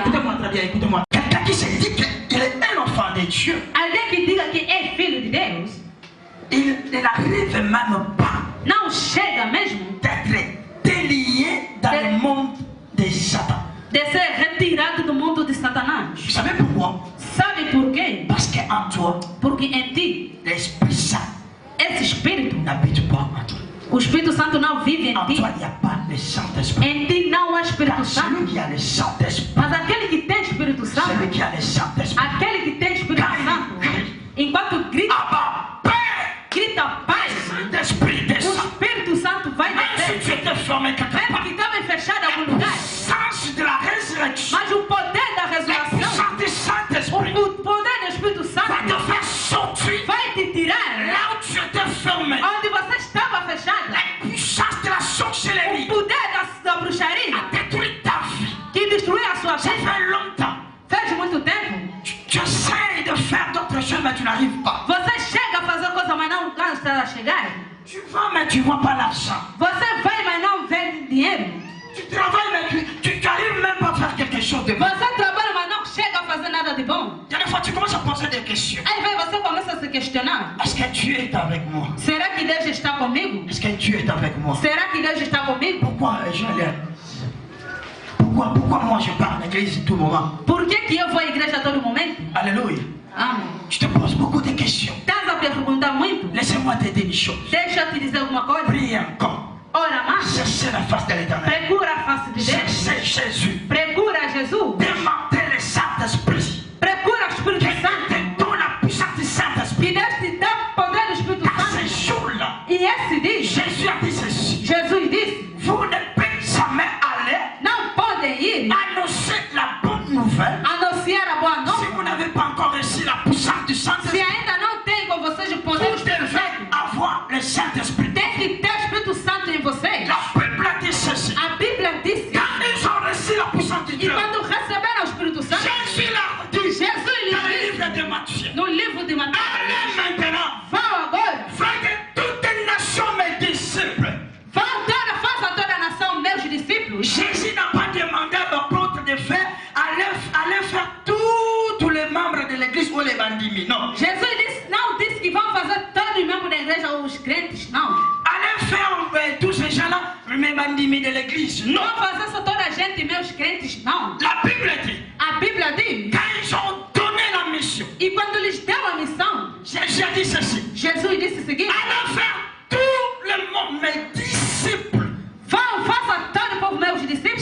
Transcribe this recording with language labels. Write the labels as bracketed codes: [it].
[fr] Écoutez-moi très bien, écoutez-moi. Quelqu'un qui se dit qu'il est un enfant de Dieu, [pt] Alguém que diga que é filho de Deus, [fr] il n'arrive même pas [pt] não chega mesmo [fr] d'être délié dans le monde de Satan. [pt] de ser retirado do mundo de Satanás. [fr] Vous savez pourquoi? [pt] Sabe por quê? [fr] Parce qu'en toi, [pt] Porque em ti, [fr] l'Esprit Saint [pt] esse Espírito, [fr] n'habite pas en toi. [pt] o Espírito Santo não vive em [fr] En [pt] ti. [fr] toi, il n'y a pas le Saint-Esprit. [pt] Em ti não há Espírito [fr] Car [pt] Santo. [fr] celui qui a le Saint-Esprit, [pt] Mas aquele que tem Espírito Santo, [fr] celui qui a le Saint-Esprit, [pt] aquele que tem Espírito Santo, enquanto grita, [fr] Abba, Père, [pt] grita Pai, [fr] Saint-Esprit [pt] o [fr] descend. [pt] Espírito Santo vai [fr] Même si tu [pt] descer. [fr] étais fermé quelque [pt] Mesmo [fr] part, [pt] que estava fechado em algum [fr] le [pt] lugar, [fr] sens de la résurrection, [pt] mas o poder da [fr] la [pt] ressurreição, [fr] puissance du Saint-Esprit [pt] o poder do Espírito [fr] va [pt] Santo [fr] te faire sortir [pt] vai te tirar [fr] là où tu étais fermé. [pt] onde você estava fechado. [fr] La puissance de la [pt] O [fr] sorcellerie [pt] poder da bruxaria [fr] a détruit ta vie. [pt] que destruiu a sua [fr] Ça [pt] vida [fr] fait longtemps. [pt] faz muito tempo. [fr] Tu essaies de faire d'autres choses, mais tu n'arrives pas. [pt] Você chega a fazer coisa, mas não cansa a chegar. [fr] Tu vas, mais tu ne vois pas l'argent. [pt] Você vai, mas não vê dinheiro. [fr] Tu travailles, mais tu n'arrives même pas à faire quelque chose de bon. [pt] Você trabalha, mas não chega a fazer nada de bom. [fr] Il y a des fois, tu commences à poser des questions. [pt] Aí vem, você começa a se questionar. [fr] Est-ce que Dieu est avec moi? [pt] Será que Deus está comigo? [fr] Est-ce que Dieu est avec moi? [pt] Será que Deus está comigo? [fr] Pourquoi je l'aime? Pourquoi moi je pars à l'église tout le moment? [pt] Por que eu vou à igreja a todo momento? [fr] Alléluia. [pt] Amém. [fr] Je te pose beaucoup de questions. [pt] Estás a perguntar muito? [fr] Laissez-moi t'aider une chose. [pt] Deixa eu te dizer alguma coisa. [fr] Prie encore. [pt] Ora mais. [fr] Cherchez la face de l'éternel. [pt] Procura a face de Deus. [fr] Cherchez Jésus. [pt] Procura Jesus. [fr] Demandez le Saint-Esprit. [pt] Procura o Espírito [fr] Que [pt] Santo. [fr] te donne la puissance du Saint-Esprit. [pt] Que Deus te dá o poder do Espírito [fr] À ce [pt] Santo. [fr] jour-là, [pt] E esse dia, [fr] Jésus a dit ceci. [pt] Jesus disse: [fr] Vous ne pouvez jamais aller [pt] não podem ir [fr] annoncer la bonne nouvelle [pt] anunciar a boa [fr] si [pt] nova [fr] vous n'avez pas encore reçu la puissance du [pt] se [fr] Saint-Esprit. [pt] ainda não tem com vocês o poder do [fr] Vous [pt] Espírito [fr] devez [pt] Santo. [fr] avoir le Saint-Esprit. [pt] Tem que ter o Espírito Santo em vocês. [fr] La Bible dit ceci. [pt] A Bíblia disse: [fr] Quand ils ont reçu la puissance de [pt] e [fr] Dieu, [pt] quando receberam o Espírito Santo, [fr] Jésus l'a dit [pt] Jesus [fr] dans le [pt] lhes [fr] livre [pt] disse [fr] de Matthieu. [pt] no livro de Mateus: [fr] Allez maintenant, [pt] vão agora, [fr] faites toutes les nations mes disciples. [pt] faça toda a nação meus discípulos. [fr] Jésus n'a pas demandé aux apôtres de faire, aller faire tous les membres de l'église ou les bandits. Non. [pt] Jesus não disse que vão fazer todos os membros da igreja ou os crentes, não. [fr] Allez faire tous ces gens-là, mes bandits de l'église. Non. [pt] Não fazer só toda a gente, meus crentes, não. [fr] La Bible dit, [pt] A Bíblia diz, [fr] quand ils ont donné la mission, [pt] e quando lhes deu a missão, [fr] Jésus a dit ceci. [pt] Jesus disse o seguinte: [fr] Allez faire tout le monde, mes disciples. [pt] vão, faça todo o povo meus discípulos.